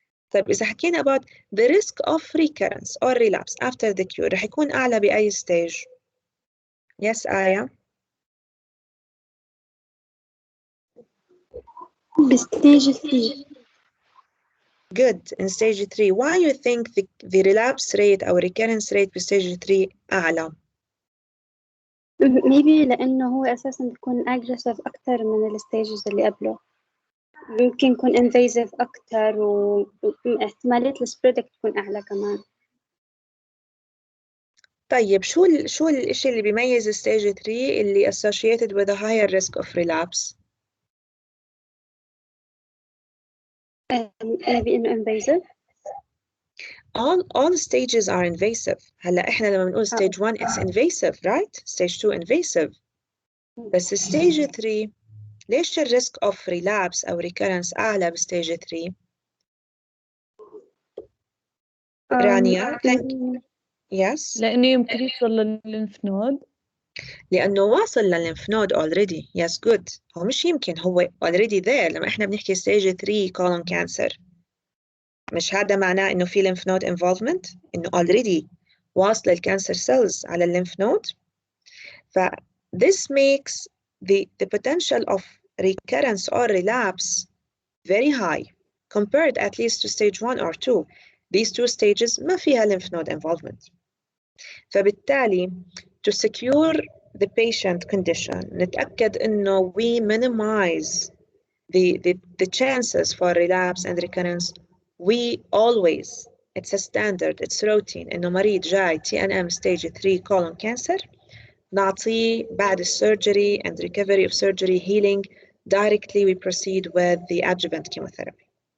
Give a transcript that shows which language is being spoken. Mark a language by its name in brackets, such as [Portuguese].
[Arabic] طيب إذا حكينا [English] about the risk of recurrence or relapse after the cure [Arabic] رح يكون أعلى بأي [English] stage؟ Yes, Aya? [Arabic] بستيج 3. [English] Good, in stage 3. Why you think the relapse rate أو recurrence rate بstage 3 أعلى؟ [Arabic] maybe لأنه هو أساسا بيكون aggressive أكتر من الستيجز اللي قبله. ممكن يكون invasive أكتر واحتمالية السبريد تكون أعلى كمان. طيب شو الإشي اللي بيميز [English] stage 3 اللي associated with a higher risk of relapse؟ maybe إنه invasive. All stages are invasive. [Arabic] هلا إحنا لما بنقول [English] stage 1 it's invasive, right? Stage 2 invasive. بس stage 3 ليش risk of relapse أو recurrence أعلى بstage 3؟ رانيا yes [Arabic] لأنه يمكن يوصل للليمف نود. لأنه واصل للليمف نود already. [English] Yes, good. [Arabic] هو مش يمكن هو already there. لما إحنا بنحكي stage 3 colon cancer مش هذا معناه إنه في lymph node involvement؟ إنه already واصل الكانسر cells على الليمف نود. [English] This makes the potential of recurrence or relapse very high compared at least to stage 1 or 2. These two stages [Arabic] ما فيها [English] lymph node involvement. فبالتالي to secure the patient condition نتأكد إنه we minimize the chances for relapse and recurrence, we always, it's a standard, it's routine إنه مريض جاي TNM stage 3 colon cancer [Arabic] نعطيه بعد [English] surgery and recovery of surgery healing directly we proceed with the adjuvant chemotherapy.